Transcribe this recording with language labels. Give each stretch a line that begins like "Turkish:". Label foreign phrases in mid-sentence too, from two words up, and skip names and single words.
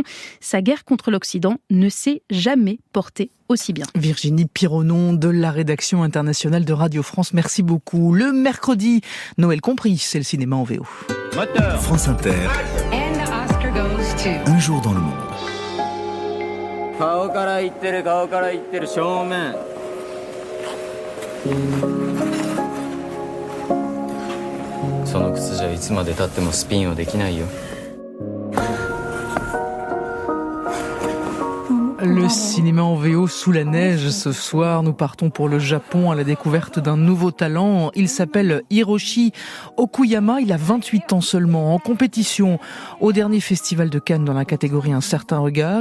French: Sa guerre contre l'Occident ne s'est jamais portée aussi bien. Virginie Pironon de la rédaction internationale de Radio France, merci beaucoup. Le mercredi, Noël compris, c'est le cinéma en VO. Moteur. France Inter. Un jour dans le monde.
Japanese: 顔から言ってる正面 その靴じゃいつまで経ってもスピンをできないよ
French: Le cinéma en VO sous la neige. Ce soir, nous partons pour le Japon à la découverte d'un nouveau talent. Il s'appelle Hiroshi Okuyama. Il a 28 ans seulement. En compétition au dernier festival de Cannes dans la catégorie Un certain regard.